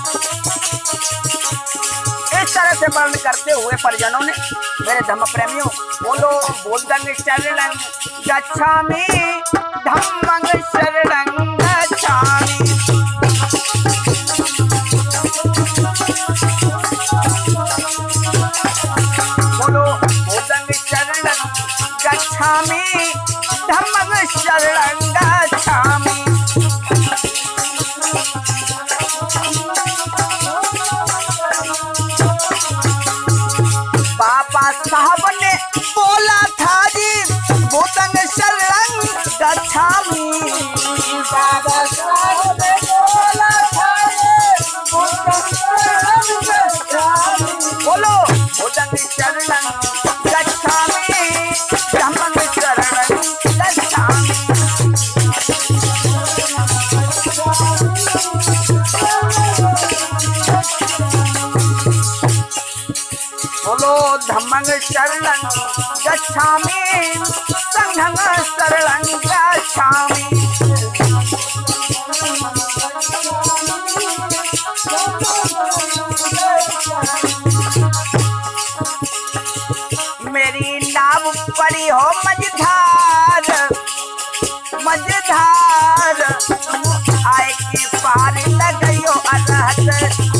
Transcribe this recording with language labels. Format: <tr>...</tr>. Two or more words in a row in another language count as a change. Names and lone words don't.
<hi>इस तरह से वर्णन करते हुए परिजनों ने मेरे धम्म प्रेमियों बोलो</hi> <pi>बुद्धं शरणं गच्छामि धम्मं शरणं गच्छामि। बोलो बुद्धं शरणं गच्छामि धम्मं शरणं गच्छामि।</pi> <hi>बाबा साहब ने बोला था जी</hi> <pi>बुद्धं शरणं गच्छामि।</pi> <hi>बाबा साहब ने बोला था</hi> <pi>बुद्धं शरणं गच्छामि। बोलो बुद्धं शरणं गच्छामि धम्मं शरणं गच्छामि। बोलो धम्मं शरणं गच्छामि संघं शरणं गच्छामि।</pi> <hi>मेरी नाव परी हो मझधार मझधार आए के पार लगयो अरहत।</hi>